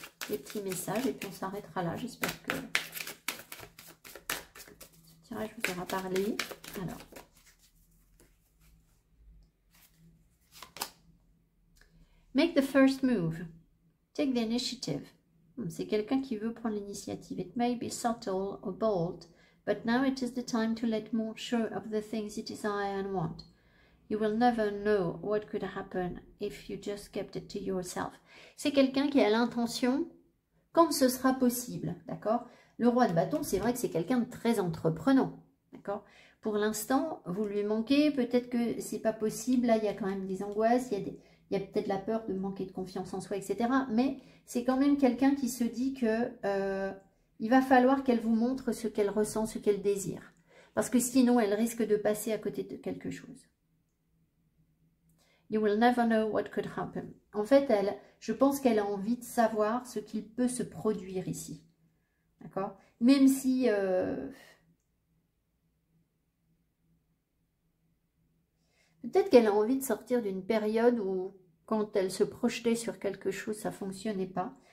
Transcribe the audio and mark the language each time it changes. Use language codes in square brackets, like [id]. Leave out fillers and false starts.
[fr] Les petits messages, et puis on s'arrêtera là. J'espère que ce tirage vous aura parlé. [en] Alors, make the first move. Take the initiative. [fr] C'est quelqu'un qui veut prendre l'initiative. [en] It may be subtle or bold, but now it is the time to let more sure of the things you desire and want. You will never know what could happen if you just kept it to yourself. [fr] C'est quelqu'un qui a l'intention, quand ce sera possible, d'accord? Le roi de bâton, c'est vrai que c'est quelqu'un de très entreprenant, d'accord? Pour l'instant, vous lui manquez, peut-être que c'est pas possible, là il y a quand même des angoisses, il y a peut-être la peur de manquer de confiance en soi, etc. Mais c'est quand même quelqu'un qui se dit que il va falloir qu'elle vous montre ce qu'elle ressent, ce qu'elle désire. Parce que sinon, elle risque de passer à côté de quelque chose. [en] You will never know what could happen. [fr] En fait, je pense qu'elle a envie de savoir ce qu'il peut se produire ici. D'accord? Même si... peut-être qu'elle a envie de sortir d'une période où, quand elle se projetait sur quelque chose, ça ne fonctionnait pas.